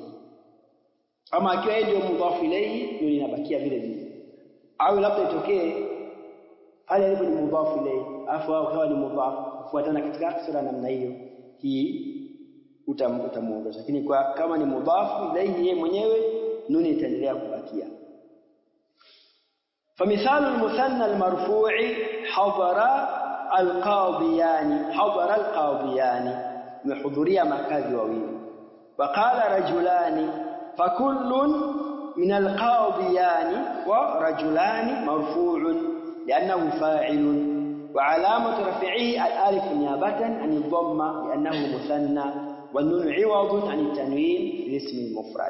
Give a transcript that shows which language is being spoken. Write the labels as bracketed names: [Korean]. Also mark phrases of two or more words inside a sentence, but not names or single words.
[Swahili] Ama ikiwa yeye ndio [Arabic] مضاف إليه, [Swahili] nuni inabakia vile vile. Au labda itokee hali alipo ni [Arabic] مضاف إليه [Swahili] afu akawa ni mudhaf, kufuatana katika sura namna hiyo, hii utamuondosha. Lakini kwa kama ni [Arabic] مضاف إليه [Swahili] yeye mwenyewe, nuni itaendelea kubakia. [Arabic] فمثال المثنى المرفوع حضر القاضيان محضوريا مكاذي وويل. وقال رجلان فكل من القاضيان ورجلان مرفوع لأنه فاعل، وعلامة رفعه الالف نيابة عن الضمة لأنه مثنى، والنون عوض عن التنوين في الاسم المفرد.